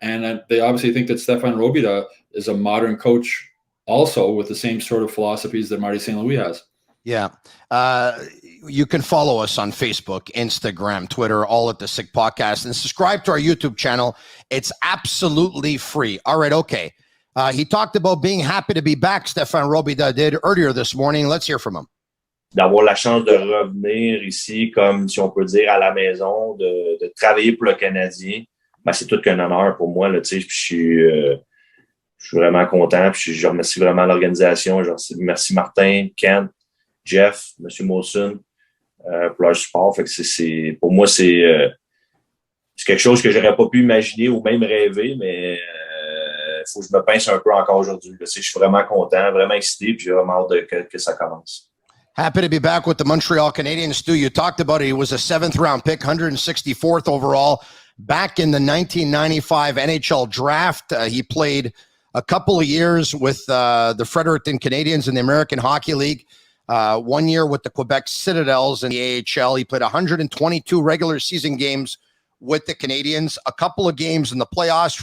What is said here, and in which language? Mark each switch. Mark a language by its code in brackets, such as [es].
[en] And they obviously think that Stefan Robida is a modern coach also with the same sort of philosophies that Marty St. Louis has. Yeah. You can follow us on Facebook, Instagram, Twitter, all at the Sick Podcast, and subscribe to our YouTube channel. It's absolutely free. All right. Okay. He talked about being happy to be back. Stefan Robida did earlier this morning. Let's hear from him. [fr] D'avoir la chance de revenir ici, comme si on peut dire à la maison, de travailler pour le Canadien, c'est tout qu'un honneur pour moi, là, tu sais, je suis vraiment content, puis je remercie vraiment l'organisation, je remercie Martin, Kent, Jeff, M. Molson, pour leur support. Fait que pour moi, c'est quelque chose que j'aurais pas pu imaginer ou même rêver, mais faut que je me pince un peu encore aujourd'hui. Je suis vraiment content, vraiment excité, puis j'ai vraiment hâte que ça commence. [en] Happy to be back with the Montreal Canadiens. Stu, you talked about it. He was a 7th-round pick, 164th overall, back in the 1995 NHL draft. He played a couple of years with the Fredericton Canadiens in the American Hockey League. 1 year with the Quebec Citadels in the AHL. He played 122 regular season games with the Canadiens, a couple of games in the playoffs.